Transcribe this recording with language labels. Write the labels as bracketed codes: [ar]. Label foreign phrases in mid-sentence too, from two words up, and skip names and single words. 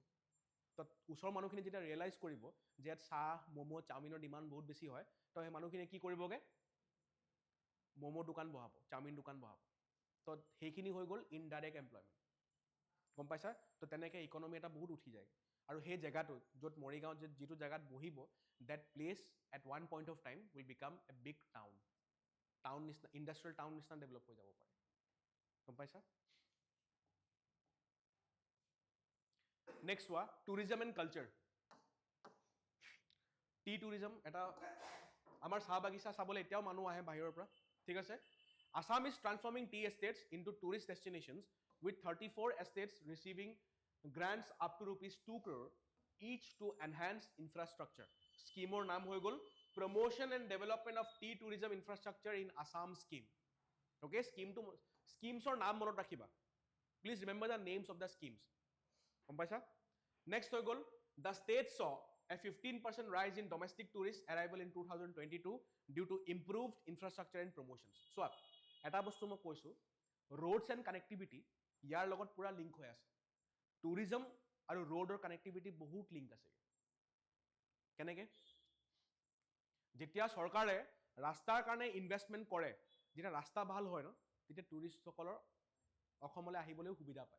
[as] তো ওচৰৰ মানুহখিনি যেতিয়া ৰিয়েলাইজ কৰিব যে ইয়াত চাহ, ম'ম', চাওমিনৰ ডিমাণ্ড বহুত বেছি হয়, তো সেই মানুহখিনিয়ে কি কৰিবগৈ, ম'ম' দোকান বহাব, চাওমিন দোকান বহাব। তো সেইখিনি হৈ গ'ল [en] indirect employment. [as] গম পাইছা? তো তেনেকৈ ইকনমি এটা বহুত উঠি যায়। আৰু সেই জেগাটো য'ত মৰিগাঁৱত যিটো জেগাত বহিব, [en] that place at one point of time will become a big town. [as] টাউন নিচিনা, [en] industrial town [as] নিচিনা ডেভেলপ হৈ যাব পাৰে। গম পাইছা? নেক্সট হোৱা [en] tourism and culture. tea tourism [as] এটা, আমাৰ চাহ বাগিচা চাবলৈ এতিয়াও মানুহ আহে বাহিৰৰ পৰা। ঠিক আছে? [en] Assam is transforming tea estates into tourist destinations with 34 estates receiving grants up to ₹2 crore each to enhance infrastructure. [as] স্কিমৰ নাম হৈ গ'ল [en] Promotion and Development of Tea Tourism Infrastructure in Assam scheme. [as] অ'কে, স্কিমছৰ নাম মনত ৰাখিবা. [en] Please remember the names of the schemes. [as] গম পাইছা? [en] Next [as] হৈ গ'ল [en] the state saw a 15% rise in domestic tourist arrival in 2022 due to improved infrastructure and promotions. [as] So এটা বস্তু মই কৈছোঁ, [en] roads and connectivity [as] ইয়াৰ লগত পুৰা লিংক হৈ আছে। টুৰিজম আৰু ৰোডৰ কানেক্টিভিটি বহুত লিংক আছে। কেনেকৈ? যেতিয়া চৰকাৰে ৰাস্তাৰ কাৰণে ইনভেষ্টমেণ্ট কৰে, যেতিয়া ৰাস্তা ভাল হয় ন, তেতিয়া টুৰিষ্টসকলৰ অসমলৈ আহিবলৈও সুবিধা পায়।